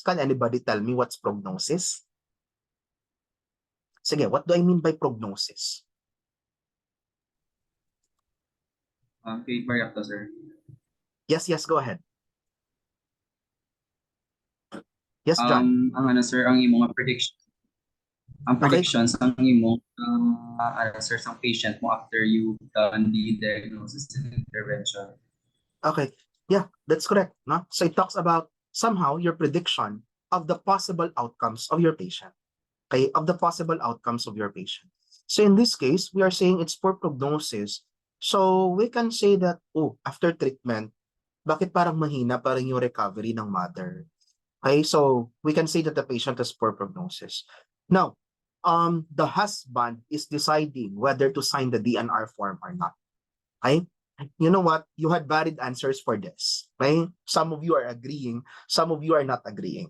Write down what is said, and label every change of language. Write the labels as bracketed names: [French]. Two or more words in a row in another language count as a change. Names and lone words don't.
[English] Can anybody tell me what's prognosis? Sige, what do I mean by prognosis? Okay, Mariacto, sir. Yes, go ahead. Yes, John. [Cebuano] Ang ano, sir, ang imong prediction. Ang predictions ang imong sir, sa patient mo [English] after you done the diagnosis and intervention. Okay, yeah, that's correct. No? So it talks about somehow your prediction of the possible outcomes of your patient. Okay, of the possible outcomes of your patient. So in this case, we are saying it's poor prognosis. So we can say that, oh, after treatment, [Filipino] bakit parang mahina parang yung recovery ng mother? [English] Okay, so we can say that the patient has poor prognosis. Now, the husband is deciding whether to sign the DNR form or not. Okay? You know what? You had valid answers for this. Okay? Some of you are agreeing, some of you are not agreeing.